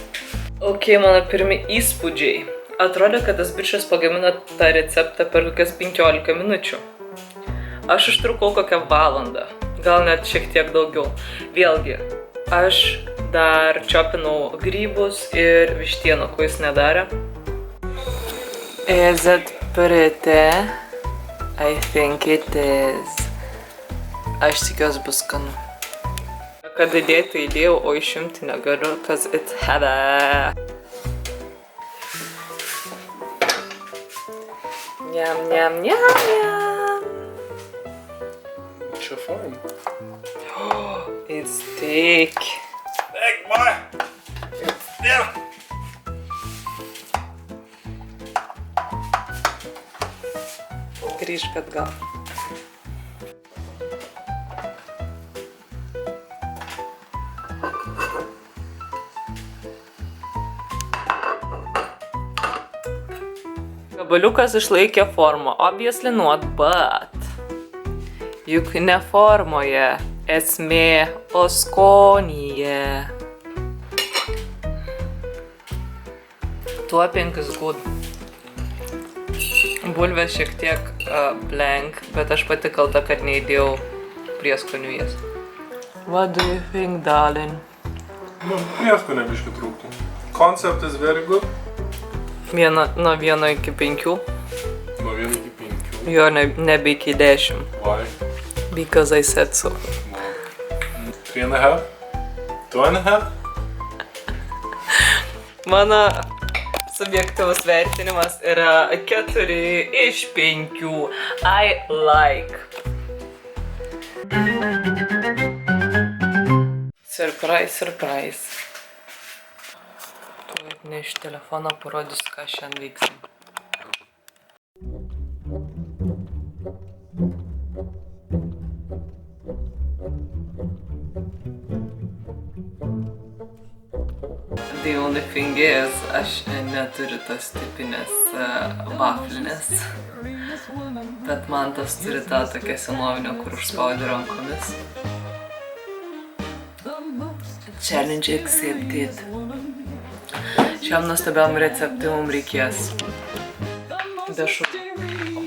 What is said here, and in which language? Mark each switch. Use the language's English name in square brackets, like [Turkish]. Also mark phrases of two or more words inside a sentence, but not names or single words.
[Lithuanian] Ok, mano pirmi įspūdžiai. Atrodė, kad tas bičas pagamino tą receptą per kokias 15 minučių. Aš užtrukau kokią valandą, gal net šiek tiek daugiau. Vėlgi, aš dar čiopinau grybus ir vištieną, ko jis nedarė. [English] Is it pretty? I think it is. [Lithuanian] Aš tikiuosi bus skanu. Kad įdėti įdėjau, o išimti negaliu, [English] cause it's heavy. [Lithuanian] Njam. [English] Fine. It's thick. Thick, boy. It's thick. [Lithuanian] Grįžk atgal. Gabaliukas išlaikė formą, [English] obviously not, but [Lithuanian] juk ne formoje, esmė, o skonyje. [English] Topping is good. [Lithuanian] Bulvės šiek tiek blank, bet aš pati kalta, kad neįdėjau prieskonių jas. [English] What do you think, darling? [Lithuanian] Prieskonio biškį trūktų. [English] Concept is very good. [Lithuanian] Nuo 1 iki 5. Nuo 1 iki 5. Jo, nebe iki 10. [English] Why? Because I said so. 3.5? 2.5? [Lithuanian] Mano subjektyvus vertinimas yra 4 iš 5. [English] I like. Surprise, surprise. [Lithuanian] Tuo atneš telefoną, parodys, ką šiandien veiksim. [English] The only thing is, [Lithuanian] aš neturiu tos tipinės vaflinės, bet man tas turi tą tokią senovinę, kur užspaudė rankomis. [English] Challenge accepted. [Lithuanian] Šiam nuostabiam receptui mums reikės dešrų.